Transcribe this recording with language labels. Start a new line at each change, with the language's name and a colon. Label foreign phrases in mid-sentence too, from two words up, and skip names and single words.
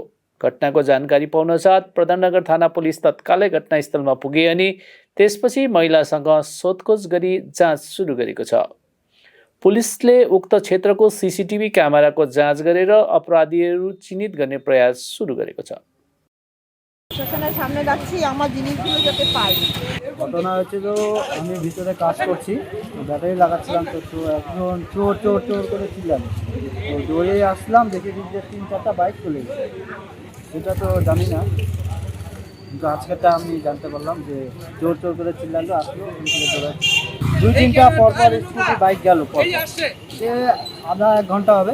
Nepali: घटनाको जानकारी पाउनसाथ प्रधाननगर थाना पुलिस तत्कालै घटनास्थलमा पुगे अनि त्यसपछि महिलासँग सोधखोज गरी जाँच सुरु गरेको छ। पुलिसले उक्त क्षेत्रको सीसीटीभी क्यामेराको जाँच गरेर अपराधीहरू चिन्हित गर्ने प्रयास सुरु गरेको छ।
Bangla: স্টেশনের সামনে যাচ্ছি আমার জিনিসগুলো যাতে পাই। ঘটনা হচ্ছে তো আমি ভিতরে কাজ করছি, ব্যাটারি লাগাচ্ছিলাম, তো একজন চোর চোর চোর করে চিল্লাম, তো দৌড়ে আসলাম, দেখে যে 3-4টা বাইক চলে গেছে। সেটা তো জানি না, কিন্তু আজকেরটা আমি জানতে পারলাম যে চোর চোর করে চিল্লালো, আসলো, 2-3টা পরপর স্কুটি বাইক গেল, সে আধা 1 ঘন্টা হবে।